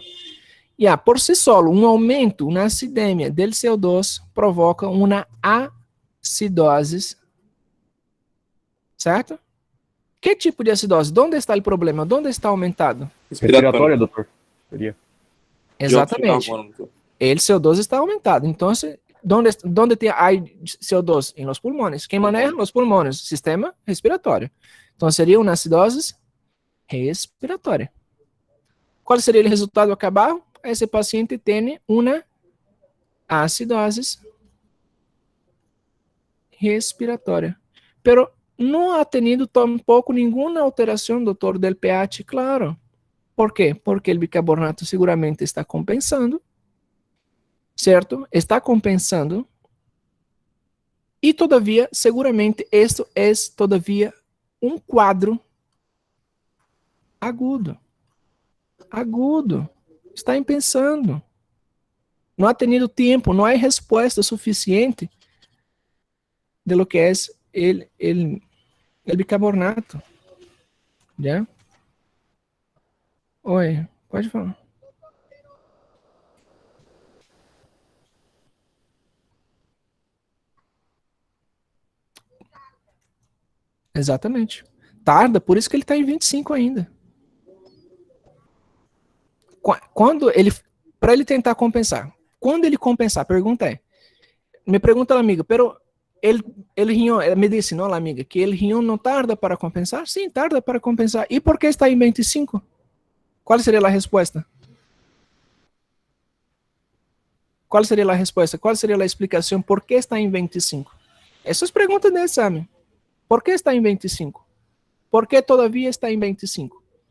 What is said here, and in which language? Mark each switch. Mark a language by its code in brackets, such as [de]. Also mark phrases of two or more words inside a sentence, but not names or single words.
[es] Por si solo, [pt] um aumento, uma acidemia del CO2 provoca uma acidose, certo? Que tipo de acidose? Onde está o problema? Onde está aumentado? Respiratória, doutor. Seria. Exatamente. El CO2 está aumentado. Então, onde tem CO2? Em [es] los pulmones. [pt] Quem maneja? [es] Los pulmones. [pt] Sistema respiratório. Então, seria uma acidose respiratória. Qual seria o resultado acabar? Esse paciente tem uma acidose respiratória. Pero não [es] ha tenido tampoco [pt] nenhuma alteração, doutor, del pH, claro. Por quê? Porque o bicarbonato seguramente está compensando, certo? Está compensando. E, todavia, seguramente, isto é, todavia, um quadro agudo. Agudo. Está pensando. Não [es] ha tenido [pt] tempo, não há resposta suficiente [es] de lo que [pt] é [es] el bicarbonato. [pt] Já? Oi, pode falar. Exatamente. Tarda, por isso que ele está em 25 ainda. Quando ele, para ele tentar compensar, quando ele compensar, pergunta é, me pergunta a amiga, [es] pero el riñón, [pt] me disse, não, amiga, [es] que el riñón [pt] não tarda para compensar? Sim, tarda para compensar. E por que está em 25? Qual seria a resposta? Qual seria a resposta? Qual seria a explicação por que está em 25? Essas perguntas do exame. Por que está em 25? Por que todavia está em 25?